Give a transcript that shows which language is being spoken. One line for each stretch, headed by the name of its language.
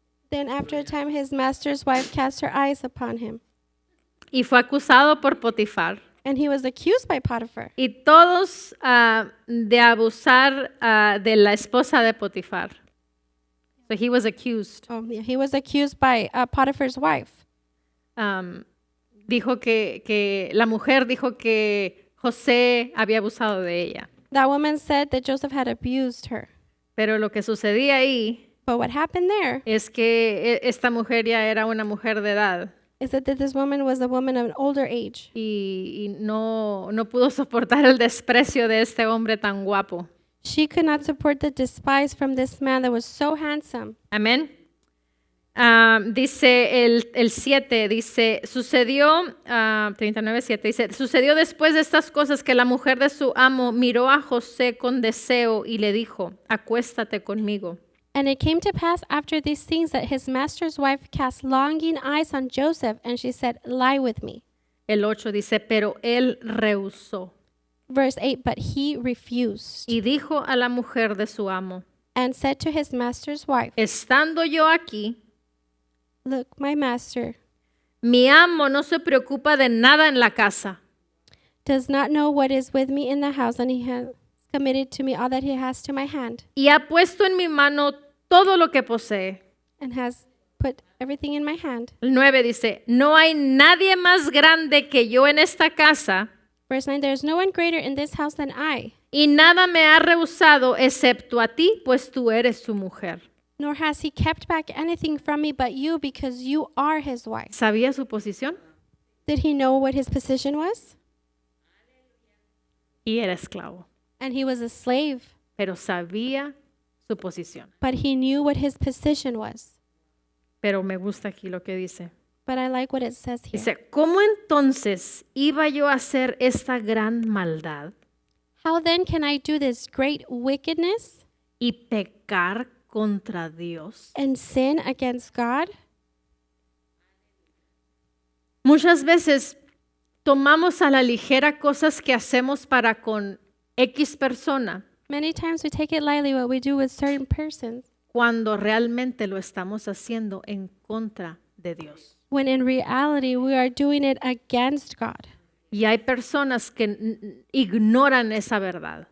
English: Then after a time, his master's wife cast her eyes upon him,
Spanish: y fue acusado por Potifar.
English: and he was accused by Potiphar.
Spanish: Y todos de abusar de la esposa de Potifar.
English: So he was accused. Oh, yeah. He was accused by Potiphar's wife.
Spanish: Dijo que la mujer dijo que José había abusado de ella.
English: That woman said that Joseph had abused her.
Spanish: Pero lo que sucedía ahí
English: But what happened there
Spanish: es que esta mujer ya era una mujer de edad
English: is that this woman was a woman of an older age.
Spanish: y no pudo soportar el desprecio de este hombre tan guapo.
English: She could not support the despise from this man that was so handsome.
Spanish: Amén. Dice el 7, dice, sucedió, 39:7, dice, sucedió después de estas cosas que la mujer de su amo miró a José con deseo y le dijo, acuéstate conmigo.
English: And it came to pass after these things that his master's wife cast longing eyes on Joseph, and she said, lie with me.
Spanish: El 8 dice, pero él rehusó
English: Verse 8, but he refused
Spanish: y dijo a la mujer de su amo,
English: and said to his master's wife,
Spanish: estando yo aquí,
English: look, my master
Spanish: mi amo no se preocupa de nada en la casa.
English: does not know what is with me in the house, and he has committed to me all that he has to my hand,
Spanish: Y ha puesto en mi mano todo lo que posee.
English: and has put everything in my hand.
Spanish: El 9 dice, no hay nadie más grande que yo en esta casa
English: Verse 9, there is no one greater in this house than I,
Spanish: y nada me ha rehusado excepto a ti, pues tú eres su mujer.
English: nor has he kept back anything from me but you, because you are his wife.
Spanish: ¿Sabía su posición?
English: Did he know what his position was?
Spanish: Y era esclavo,
English: And he was a slave,
Spanish: pero sabía su posición.
English: but he knew what his position was.
Spanish: Pero me gusta aquí lo que dice.
English: But I like what it says here.
Spanish: Dice, ¿cómo entonces iba yo a hacer esta gran maldad
English: How then can I do this great wickedness
Spanish: y pecar contra Dios?
English: and sin against God?
Spanish: Muchas veces tomamos a la ligera cosas que hacemos para con X persona
English: Many times we take it lightly what we do with certain persons,
Spanish: cuando realmente lo estamos haciendo en contra de Dios.
English: when in reality we are doing it against God.
Spanish: Y hay personas que ignoran esa verdad.